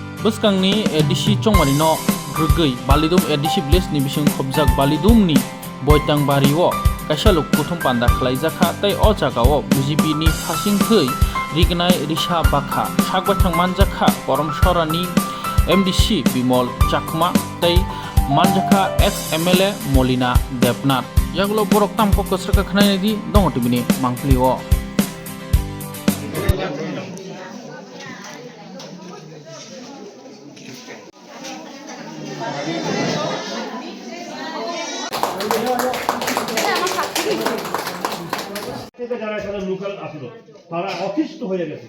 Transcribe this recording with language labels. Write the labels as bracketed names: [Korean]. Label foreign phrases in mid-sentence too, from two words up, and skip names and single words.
[Kok Borok] Buskangni edisi chongmani no grugui balidum edisi village ni bising khobjak balidum ni boitang bariwo kaisa lok kuthum panda khlaijaka tei o jagao BJP ni phasing thei rignai risa bakha sagbathang manjaka Koramsora ni MDC Bimol Chakma tei manjaka ex MLA Molina Debnath yagulo borok tamko kasraka khnai di dong tibini mangpliwo [Bangla] যারা এখানে লোকাল আসলো তারা অতিষ্ঠ হয়ে গেছে।